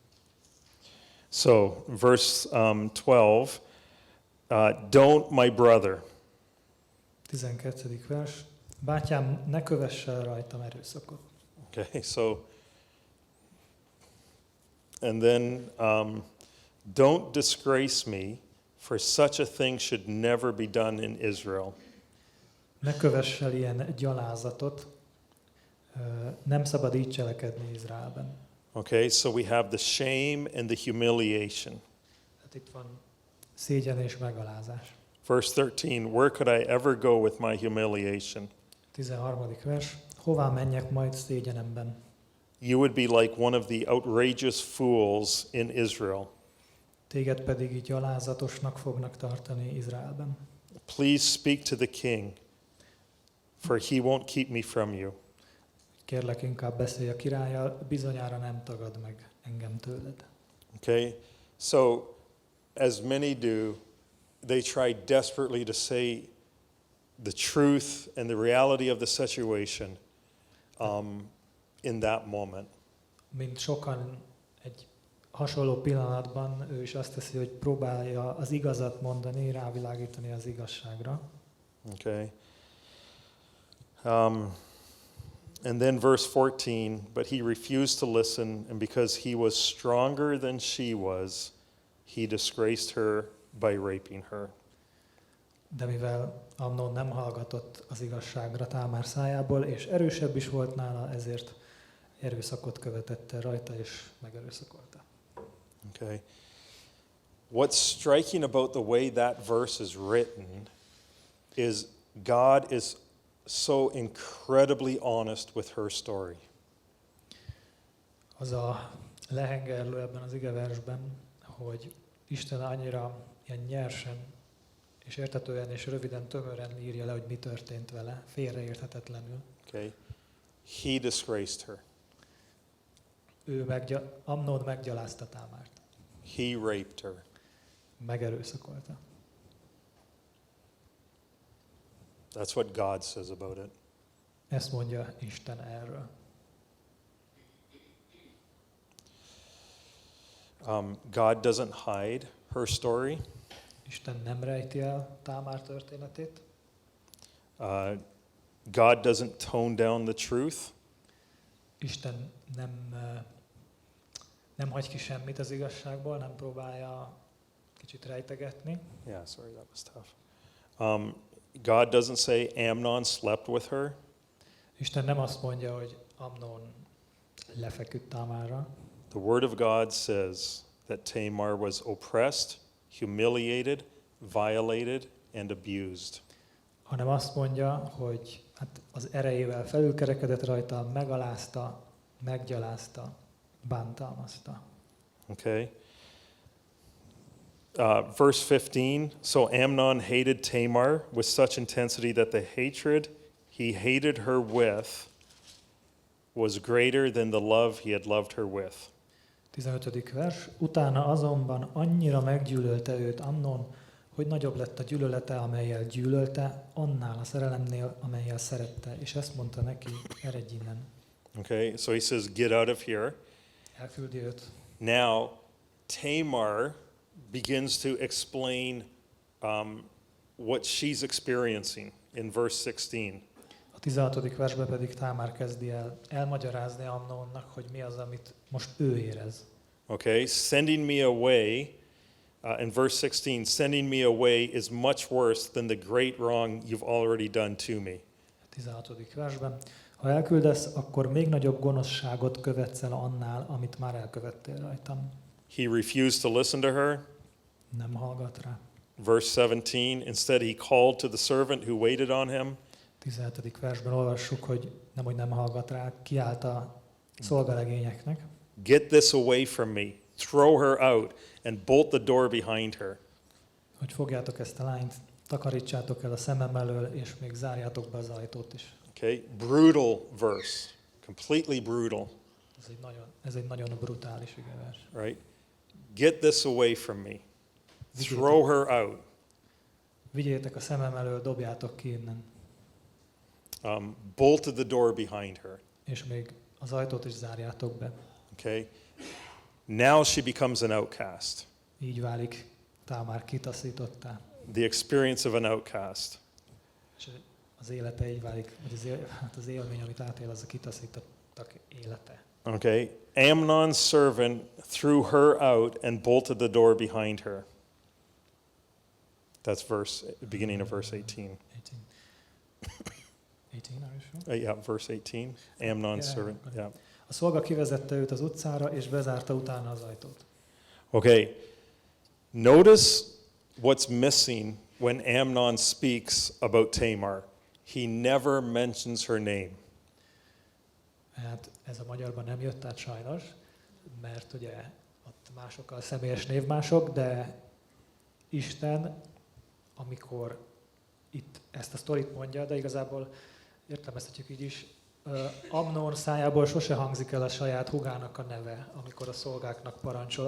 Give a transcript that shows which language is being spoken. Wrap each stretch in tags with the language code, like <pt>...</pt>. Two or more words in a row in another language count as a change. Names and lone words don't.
<en>So, verse 12, don't my brother.</en> <hu>12. vers. Bátyám, ne kövess el rajtam erőszakot.</hu> <en>Okay, so, and then don't disgrace me, for such a thing should never be done in Israel.</en> <hu>Ne kövess el ilyen gyalázatot, nem szabad így cselekedni Izraelben.</hu> <en>Okay, so we have the shame and the humiliation.</en> <hu>Hát itt van szégyen és megalázás.</hu> <en>Verse 13, where could I ever go with my humiliation?</en> <hu>13. vers. Hová menjek majd szégyenemben?</hu> <en>You would be like one of the outrageous fools in Israel.</en> <hu>Téged pedig így gyalázatosnak fognak tartani Izraelben.</hu> <en>Please speak to the king, for he won't keep me from you.</en> <hu>Kérlek, inkább beszélj a királlyal, bizonyára nem tagad meg engem tőled.</hu> <en>Okay? So, as many do, they try desperately to say the truth and the reality of the situation in that moment.</en> <hu>Mint sokan egy hasonló pillanatban ő is azt teszi, hogy próbálja az igazat mondani, rávilágítani az igazságra.</hu> <en>Okay? And then verse 14, but he refused to listen, and because he was stronger than she was, he disgraced her by raping her.</en> <hu>De mivel Amnon nem hallgatott az igazságra Támár szájából, és erősebb is volt nála, ezért erőszakot követett el rajta, és megerőszakolta.</hu> <en>Okay. What's striking about the way that verse is written is God is so incredibly honest with her story.</en> <hu>Az a lehengerlő ebben az igeversben, hogy Isten annyira ilyen nyersen, és érthetően és röviden, tömören írja le, hogy mi történt vele, félreérthetetlenül.</hu> <en>Okay. He disgraced her.</en> <hu>Amnón meggyalázta Támárt.</hu> <en>He raped her.</en> <hu>Megerőszakolta.</hu> <en>That's what God says about it.</en> <hu>Ezt mondja Isten erről.</hu> <en>God doesn't hide her story.</en> <hu>Isten nem rejti el Támár történetét.</hu> <en>God doesn't tone down the truth.</en> <hu>Isten nem hagy ki semmit az igazságból, nem próbálja kicsit rejtegetni.</hu> <en>Yeah, sorry, that was tough. God doesn't say Amnon slept with her.</en> <hu>Isten nem azt mondja, hogy Amnon lefeküdt Támárra.</hu> <en>The Word of God says that Tamar was oppressed, humiliated, violated, and abused.</en> <hu>Hanem azt mondja, hogy az erejével felülkerekedett rajta, megalázta, meggyalázta, bántalmazta.</hu> <en>Okay. Verse 15, so Amnon hated Tamar with such intensity that the hatred he hated her with was greater than the love he had loved her with.</en> <hu>15. vers. Utána azonban annyira meggyűlölte őt Amnon, hogy nagyobb lett a gyűlölete, amellyel gyűlölte, annál a szerelemnél, amellyel szerette. És ezt mondta neki, eredj innen.</hu> <en>Okay, so he says, get out of here.</en> <hu>Elküldi őt.</hu> <en>Now, Tamar begins to explain what she's experiencing in verse 16.</en> <hu>A 16. versben pedig Támár kezdi el elmagyarázni Amnonnak, hogy mi az, amit most ő érez.</hu> <en>Okay, sending me away, in verse 16, sending me away is much worse than the great wrong you've already done to me.</en> <hu>A 16. versben, ha elküldesz, akkor még nagyobb gonoszságot követsz el annál, amit már elkövettél rajtam.</hu> <en>He refused to listen to her.</en> <hu>Nem hallgat rá.</hu> <en>Verse 17, instead he called to the servant who waited on him.</en> <hu>17. versben olvassuk, hogy nem hallgat rá, kiállt a szolgalegényeknek.</hu> <en>Get this away from me. Throw her out and bolt the door behind her.</en> <hu>Hogy fogjátok ezt a lányt, takarítsátok el a szemem elől, és még zárjátok be az ajtót is.</hu> <en>Okay, brutal verse. Completely brutal.</en> <hu>Ez egy nagyon brutális igevers.</hu> <en>Right? Get this away from me. Throw her out.</en> <hu>Vigyétek a szemem elől, dobjátok ki innen.</hu> <en>Bolted the door behind her.</en> <hu>És még az ajtót is zárjátok be.</hu> <en>Okay? Now she becomes an outcast.</en> <hu>Így válik Támár kitaszítottá.</hu> <en>The experience of an outcast.</en> <hu>És az élete így válik, vagy az élmény, amit átél, az a kitaszítottak élete.</hu> <en>Okay? Amnon's servant threw her out and bolted the door behind her. That's beginning of verse 18. 18, are you sure? Yeah, verse 18. Amnon's servant. Yeah.</en> <hu>A szolga kivezette őt az utcára, és bezárta utána az ajtót.</hu> <en>Okay. Notice what's missing when Amnon speaks about Tamar. He never mentions her name.</en> <hu>Hát ez a magyarban nem jött át sajnos, mert ugye ott másokkal személyes névmások, de Isten, amikor itt ezt a sztorit mondja, de igazából értelmezhetjük így is, Amnon szájából sose hangzik el a saját húgának a neve, amikor a szolgáknak parancsol.</hu>